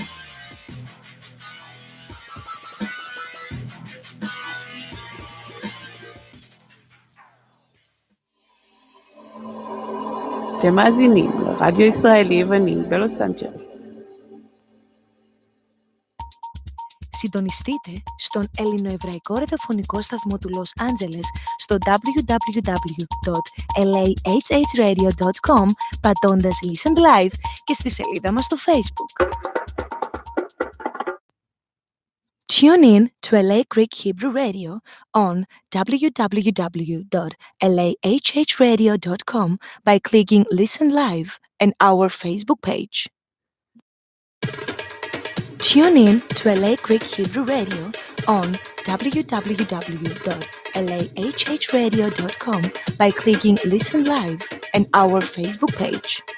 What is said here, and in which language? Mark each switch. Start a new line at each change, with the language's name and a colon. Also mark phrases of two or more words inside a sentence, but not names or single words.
Hebrew: אתם מאזינים לרדיו ישראלי יווני בלוס אנג'לס.
Greek: Συντονιστείτε στον ελληνοεβραϊκό ραδιοφωνικό σταθμό του Λος Άντζελες στο www.lahhradio.com πατώντας
English: Listen Live
Greek: και στη σελίδα μας στο Facebook.
English: Tune in to LA Greek Hebrew Radio on www.lahhradio.com by clicking Listen Live and our Facebook page. Tune in to LA Greek Hebrew Radio on www.lahhradio.com by clicking Listen Live and our Facebook page.